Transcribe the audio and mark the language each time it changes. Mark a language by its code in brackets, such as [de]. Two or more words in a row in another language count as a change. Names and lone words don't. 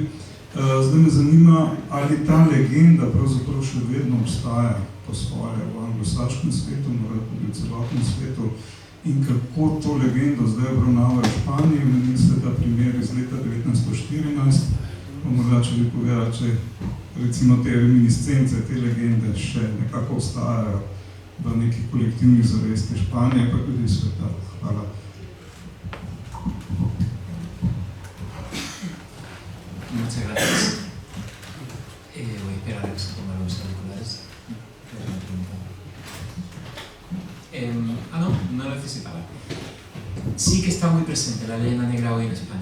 [sl] Zdaj me zanima, ali ta legenda pravzaprav še vedno obstaja po svoje v anglosaškem svetu, morda tudi v celotnem svetu, in kako to legendo zdaj obravnava v Španiji. Meni se ta primer iz leta 1914, pa morda, če bi povedala, če recimo te reminiscence, te legende še nekako ostajajo v nekih kolektivnih zavesti Španije, pa tudi sveta. Hvala. [es] Muchas gracias. Voy a esperar a que se pongan los auriculares. No necesitaba. Sí que está muy presente la leyenda negra hoy en España.